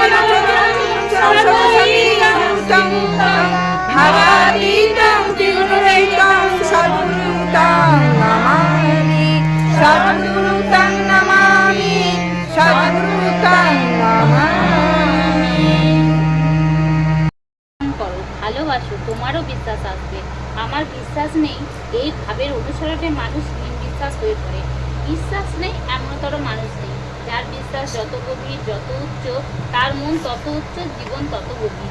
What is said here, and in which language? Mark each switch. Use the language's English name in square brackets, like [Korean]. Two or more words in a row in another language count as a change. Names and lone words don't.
[Sanskrit] विमलचरसरसतीतं भावातीतं त्रिगुणरहितं सद्गुरुं नमामि सद्गुरुं नमामि सद्गुरुं नमामि। [Bangla] ভালোবাসো, তোমারও বিশ্বাস আসবে। আমার বিশ্বাস নেই এই ভাবের অনুসরণে মানুষ বিশ্বাস হয়ে পড়ে। বিশ্বাস নেই এমনতর মানুষ নেই। যার বিশ্বাস যত গভীর, যত উচ্চ, তার মন তত উচ্চ, জীবন তত গভীর।